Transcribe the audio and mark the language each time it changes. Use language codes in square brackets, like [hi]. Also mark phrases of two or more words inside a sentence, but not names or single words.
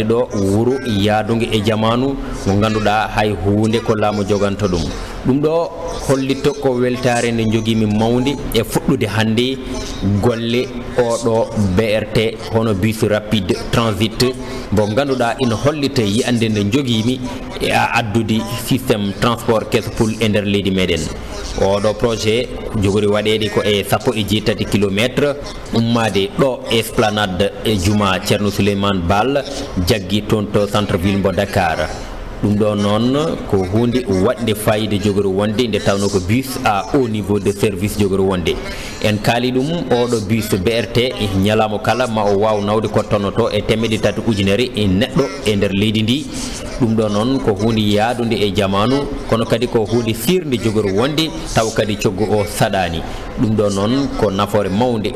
[ff] ɗo wuro yaadugue e jamanu ngo ganduɗa hay hunde ko laamu joganto ɗum ɗum ɗo hollito ko weltare nde joguimi mawde e fuɗɗude hande golle oɗo BRT hono [fr] bus rapide transit [ff] mo ganduɗa ina hollita yiyande nde joguimi e addude [fr] systéme transport [ff] kesopul e nder leydi meɗen oɗo projet jogori waɗede ko e 113 kilométre ummade ɗo esplanade e juma Ceerno Souleymane Baal jaggi toon to [fr] centre ville [ff] mo Dakar ɗum ɗo noon ko hunde waɗde fayida jogori wonde nde tawno ko [fr] bus à haut niveau de service [ff] jogori wonde en kaali ɗum oɗo bus BRT ñalamo kala ma o waw nawde ko tonnoto e 3 ujunere e neɗɗo e nder leydi ndi ɗum ɗo noon ko hunde yaadude e jamanu kono kadi ko hunde sirde jogori wonde taw kadi coggu o saɗani ɗum ɗo noon ko nafoore mawde